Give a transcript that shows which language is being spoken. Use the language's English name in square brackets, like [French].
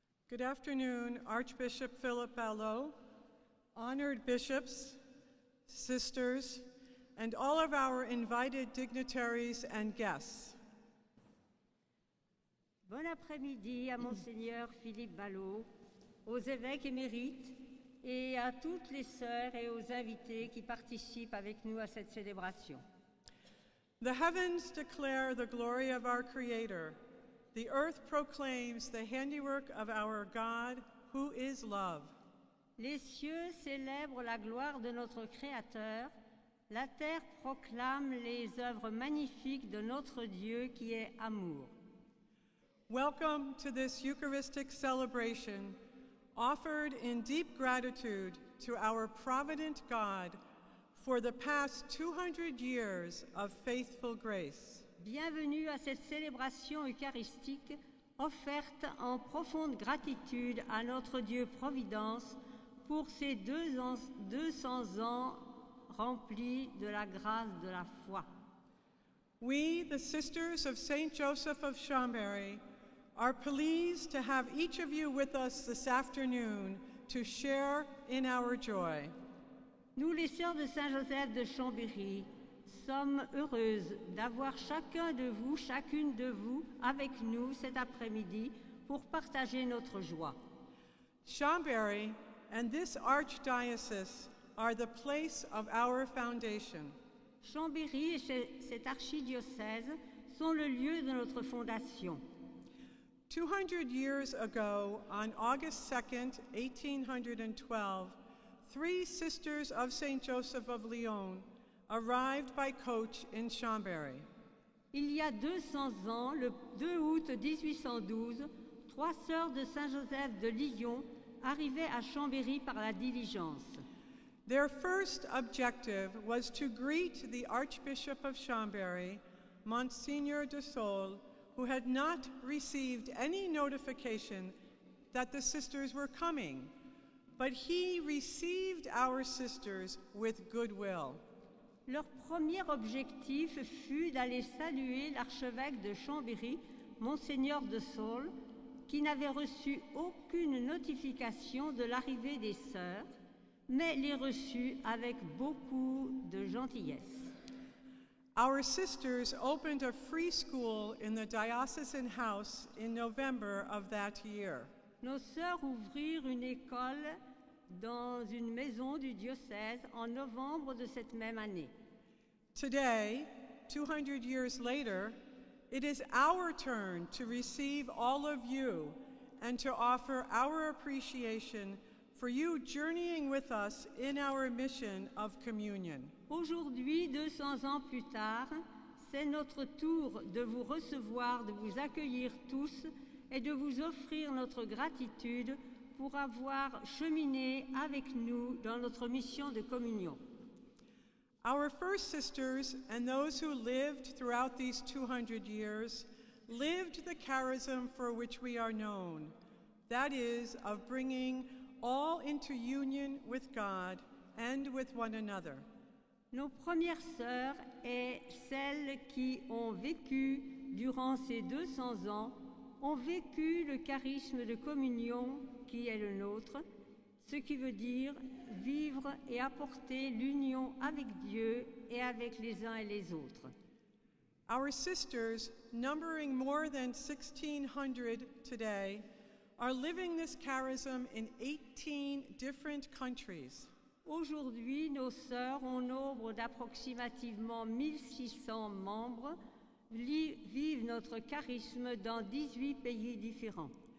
[English] Good afternoon, Archbishop Philip Ballot, honored bishops, sisters, and all of our invited dignitaries and guests. [French] Bon après-midi à Monseigneur Philippe Ballot, aux évêques émérites et à toutes les sœurs et aux invités qui participent avec nous à cette célébration. [English] The heavens declare the glory of our Creator. The earth proclaims the handiwork of our God, who is love. [French] Les cieux célèbrent la gloire de notre Créateur. La terre proclame les œuvres magnifiques de notre Dieu qui est amour. [English] Welcome to this Eucharistic celebration, offered in deep gratitude to our provident God for the past 200 years of faithful grace. [French] Bienvenue à cette célébration eucharistique offerte en profonde gratitude à notre Dieu Providence pour ces 200 ans remplis de la grâce de la foi. [English] We, the Sisters of St. Joseph of Chambéry, are pleased to have each of you with us this afternoon to share in our joy. [French] Nous, les sœurs de Saint-Joseph de Chambéry, sommes heureuses d'avoir chacune de vous avec nous cet après-midi pour partager notre joie. [English] Chambéry and this archdiocese are the place of our foundation. [French] Chambéry et cet archidiocèse sont le lieu de notre fondation. [English] 200 years ago, on August 2nd, 1812, 3 sisters of St. Joseph of Lyon arrived by coach in Chambéry. [French] Il y a 200 ans, le 2 août 1812, 3 sœurs de Saint-Joseph de Lyon arrivaient à Chambéry par la diligence. [English] Their first objective was to greet the Archbishop of Chambéry, Monsignor de Saulles, who had not received any notification that the sisters were coming, but he received our sisters with goodwill. [French] Leur premier objectif fut d'aller saluer l'archevêque de Chambéry, Monseigneur de Saulles, qui n'avait reçu aucune notification de l'arrivée des sœurs, mais les reçut avec beaucoup de gentillesse. [English] Our sisters opened a free school in the diocesan house in November of that year. [French] Nos sœurs ouvrirent une école dans une maison du diocèse en novembre de cette même année. [English] Today, 200 years later, it is our turn to receive all of you and to offer our appreciation for you journeying with us in our mission of communion. [French] Aujourd'hui, 200 ans plus tard, c'est notre tour de vous recevoir, de vous accueillir tous et de vous offrir notre gratitude pour avoir cheminé avec nous dans notre mission de communion. [English] Our first sisters and those who lived throughout these 200 years lived the charism for which we are known, that is, of bringing all into union with God and with one another. [French] Nos premières sœurs et celles qui ont vécu durant ces 200 ans ont vécu le charisme de communion qui est le nôtre, ce qui veut dire vivre et apporter l'union avec Dieu et avec les uns et les autres. [English] Our sisters, numbering more than 1,600 today, are living this charism in 18 different countries. [French] Aujourd'hui, nos sœurs, au nombre d'approximativement 1600 membres, vivent notre charisme dans 18 pays différents.